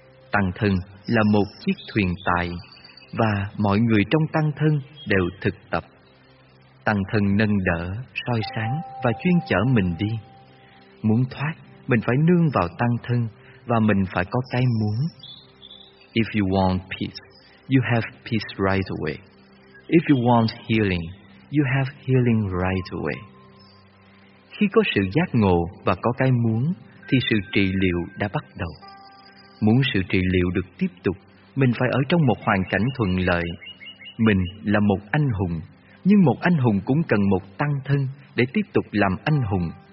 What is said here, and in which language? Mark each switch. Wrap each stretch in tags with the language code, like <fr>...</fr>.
<vi>Tăng thân là một chiếc thuyền tài, và mọi người trong tăng thân đều thực tập. Tăng thân nâng đỡ, soi sáng và chuyên chở mình đi. Muốn thoát, mình phải nương vào tăng thân và mình phải có cái muốn.</vi> <en>If you want peace, you have peace right away. If you want healing, you have healing right away.</en> <vi>Khi có sự giác ngộ và có cái muốn, thì sự trị liệu đã bắt đầu. Muốn sự trị liệu được tiếp tục, mình phải ở trong một hoàn cảnh thuận lợi. Mình là một anh hùng, nhưng một anh hùng cũng cần một tăng thân để tiếp tục làm anh hùng.</vi>